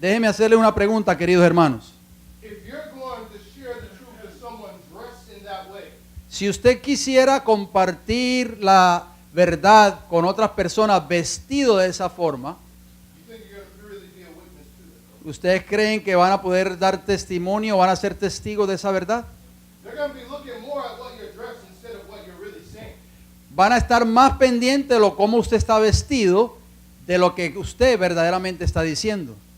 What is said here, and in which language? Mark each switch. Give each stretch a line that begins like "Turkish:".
Spanish: Déjeme hacerle una pregunta, queridos hermanos.
English: If you're going to share the truth with someone dressed in that way,
Spanish: Si usted quisiera compartir la verdad con otras personas vestido de esa forma,
English: you think you're going to really be a witness to it?
Spanish: ¿ustedes creen que van a poder dar testimonio, van a ser testigos de esa verdad?
English: They're going to be looking more at what you're dressed instead of what you're really saying.
Spanish: Van a estar más pendientes de lo cómo usted está vestido de lo que usted verdaderamente está diciendo.